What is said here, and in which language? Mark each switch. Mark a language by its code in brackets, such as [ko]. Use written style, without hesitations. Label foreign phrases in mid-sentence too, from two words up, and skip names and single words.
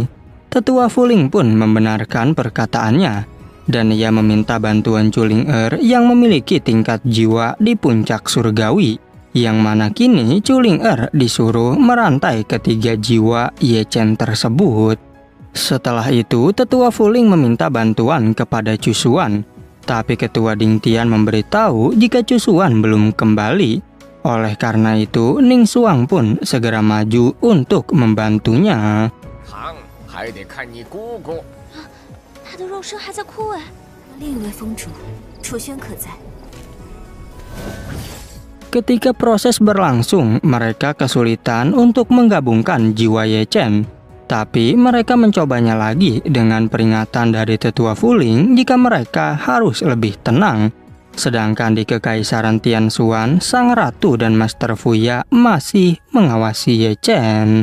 [id] Tetua Fuling pun membenarkan perkataannya, dan ia meminta bantuan Chuling yang memiliki tingkat jiwa di puncak surgawi, yang mana kini Chuling disuruh merantai ketiga jiwa Ye Chen tersebut. Setelah itu, Tetua Fuling meminta bantuan kepada Chu Xuan, tapi Ketua Ding Tian memberitahu jika Chu Xuan belum kembali. Oleh karena itu, Ning Xuang pun segera maju untuk membantunya. [zh] 还得看你姑姑。他的肉身还在枯萎。另一位封主，楚轩可在？ [id] Ketika proses berlangsung, mereka kesulitan untuk menggabungkan jiwa Ye Chen. Tapi mereka mencobanya lagi dengan peringatan dari Tetua Fuling jika mereka harus lebih tenang. Sedangkan di Kekaisaran Tianxuan, Sang Ratu dan Master Fuya masih mengawasi Ye Chen.